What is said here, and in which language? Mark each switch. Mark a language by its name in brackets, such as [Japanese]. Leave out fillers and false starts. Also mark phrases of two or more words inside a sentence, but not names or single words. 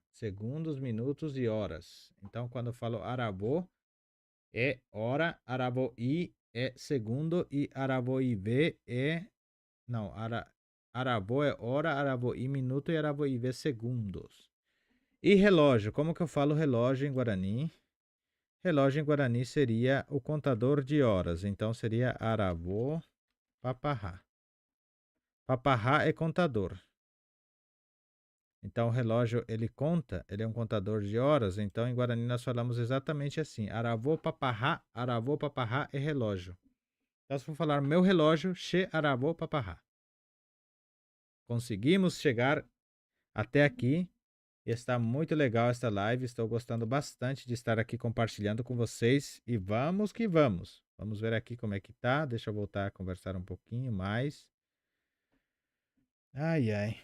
[Portuguese] Segundos, minutos e horas. Então, quando eu falo aravô, é hora, aravoi é segundo e aravoiv é... Não, aravô é hora, aravoi minuto e aravoiv segundos. E relógio, como que eu falo relógio em Guarani? Relógio em Guarani seria o contador de horas, então seria [Guarani] aravô paparrá. [Portuguese] Paparrá é contador. Então o relógio ele conta, ele é um contador de horas, então em Guarani nós falamos exatamente assim, [Guarani] aravô paparrá [Portuguese] é relógio. Então se for falar meu relógio, [Guarani] che aravô paparrá. [Portuguese] Conseguimos chegar até aqui. Está muito legal esta live, estou gostando bastante de estar aqui compartilhando com vocês e vamos que vamos. Vamos ver aqui como é que tá, deixa eu voltar a conversar um pouquinho mais. Ai, ai.